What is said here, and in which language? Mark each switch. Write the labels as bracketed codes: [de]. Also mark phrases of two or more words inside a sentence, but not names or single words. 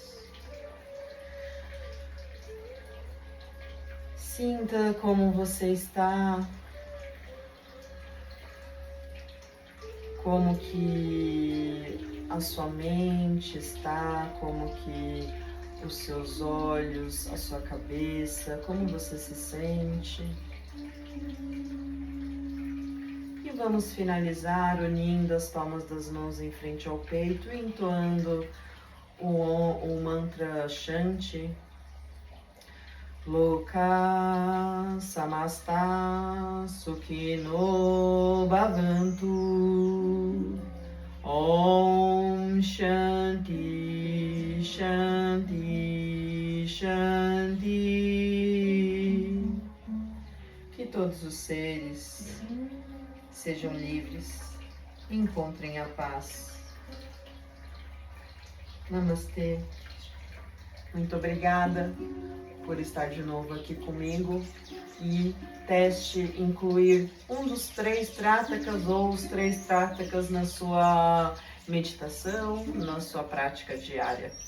[pt] Sinta como você está, como que a sua mente está, como que os seus olhos, a sua cabeça, como você se sente. E vamos finalizar unindo as palmas das mãos em frente ao peito e entoando o mantra Shanti. [sa] लोका समस्ता सुखिनो भवन्तु. ॐ शान्ति शान्ति शान्ति. [pt] Que todos os seres sejam livres e encontrem a paz. Namastê. Muito obrigada por estar de novo aqui comigo e teste incluir um dos 3 Tratakas ou os 3 Tratakas na sua meditação, na sua prática diária.